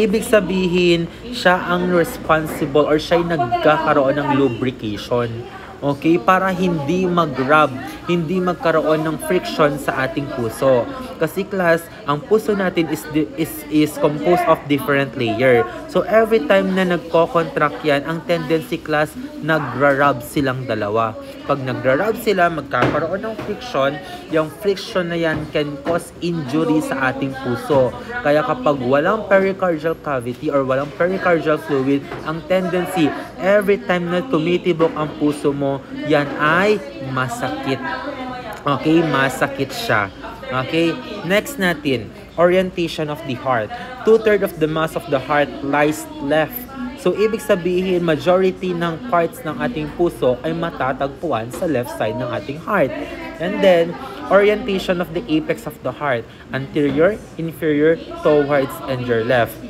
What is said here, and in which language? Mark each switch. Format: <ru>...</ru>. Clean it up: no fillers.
<tl>Ibig sabihin, siya ang responsible or siya ay nagkakaroon ng lubrication. Okay? Para hindi mag-rub, hindi magkaroon ng friction sa ating puso. Kasi class, ang puso natin is composed of different layer. So every time na nagko-contract yan, ang tendency class, nagra-rub silang dalawa. Pag nagra-rub sila, magkakaroon ng friction. Yung friction na yan can cause injury sa ating puso. Kaya kapag walang pericardial cavity or walang pericardial fluid, ang tendency, every time na tumitibok ang puso mo, yan ay masakit. Okay, masakit siya. Okay, next natin, orientation of the heart.</tl> <en>2/3 of the mass of the heart lies left.</en> <tl>So, ibig sabihin, majority ng parts ng ating puso ay matatagpuan sa left side ng ating heart.</tl> <en>And then, orientation of the apex of the heart, anterior, inferior, towards, and your left.</en>